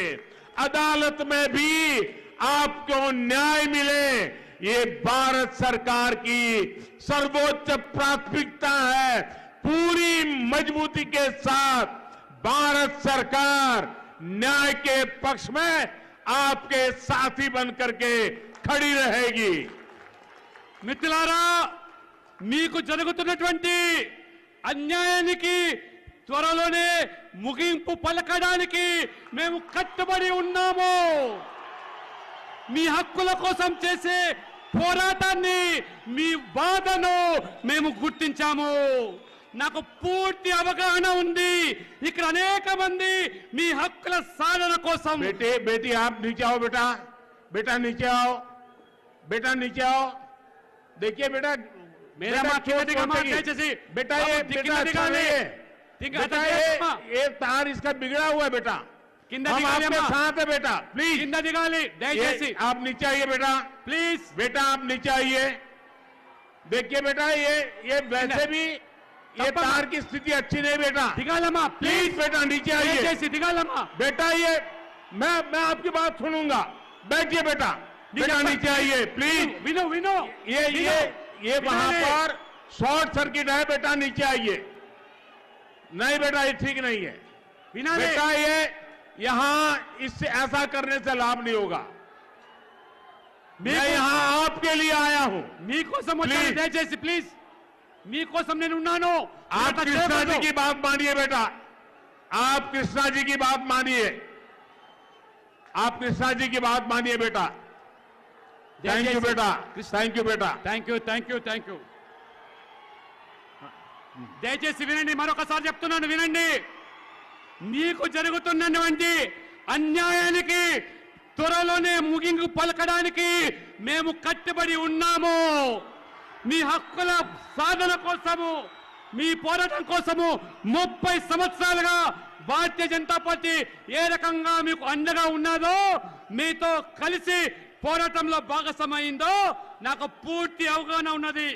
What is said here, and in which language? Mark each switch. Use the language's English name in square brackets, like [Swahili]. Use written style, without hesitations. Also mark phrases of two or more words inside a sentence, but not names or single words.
[Hindi] अदालत में भी आपको न्याय मिले, ये भारत सरकार की सर्वोच्च प्राथमिकता है। पूरी मजबूती के साथ भारत सरकार न्याय के पक्ष में आपके साथी बनकर के खड़ी रहेगी। [Telugu] మిత్రులారా, మీకు జరుగుతున్నటువంటి అన్యాయానికి త్వరలోనే ముగింపు పలకడానికి మేము కట్టుబడి ఉన్నాము. మీ హక్కుల కోసం చేసే పోరాటాన్ని, మీ బాధను మేము గుర్తించాము. నాకు పూర్తి అవగాహన ఉంది. ఇక్కడ అనేక మంది మీ హక్కుల సాధన కోసం [Hindi] बेटी आप नीचे आओ। बेटा नीचे आओ। बेटा नीचे आओ। देखिए बेटा, मेरा माँ क्यों दिखा दयచేసి बेटा ये बेटा ये तार इसका बिगड़ा हुआ है बेटा। हम आपके साथ है बेटा। प्लीज [Telugu] కింద దిగాలి దయచేసి. [Hindi] आप नीचे आइए बेटा। ప్లీజ్ बेटा आप नीचे आइए। देखिए बेटा ये वैसे भी ये तार की स्थिति अच्छी नहीं बेटा। [Telugu] దిగాలమ్మా. [Hindi] प्लीज बेटा नीचे आइए। [Telugu] దయచేసి దిగాలమ్మా. [Hindi] बेटा ये मैं आपकी बात सुनूंगा। बैठिए बेटा। बेटा नीचे आइए प्लीज। [Telugu] విను [Hindi] ये वहां पर शॉर्ट सर्किट है बेटा, नीचे आइए। नहीं बेटा ये ठीक नहीं है बेटा। ये यहां इससे ऐसा करने से लाभ नहीं होगा। मैं यहां आपके लिए आया हूं। [Telugu] మీకోసం వచ్చాను. దయచేసి ప్లీజ్, మీకోసం నేను ఉన్నాను. [Hindi] आप कृष्णा जी की बात मानिए बेटा। आप कृष्णा जी की बात मानिए। आप कृष्णा जी की बात मानिए बेटा। [English] thank you बेटा। thank you बेटा। thank you. [Telugu] దయచేసి వినండి, మరొకసారి చెప్తున్నాను వినండి. మీకు జరుగుతున్నటువంటి అన్యాయానికి త్వరలోనే ముగింపు పలకడానికి మేము కట్టుబడి ఉన్నాము. మీ హక్కుల సాధన కోసము, మీ పోరాటం కోసము 30 సంవత్సరాలుగా భారతీయ జనతా పార్టీ ఏ రకంగా మీకు అండగా ఉన్నదో, మీతో కలిసి పోరాటంలో భాగస్వామైందో నాకు పూర్తి అవగాహన ఉన్నది.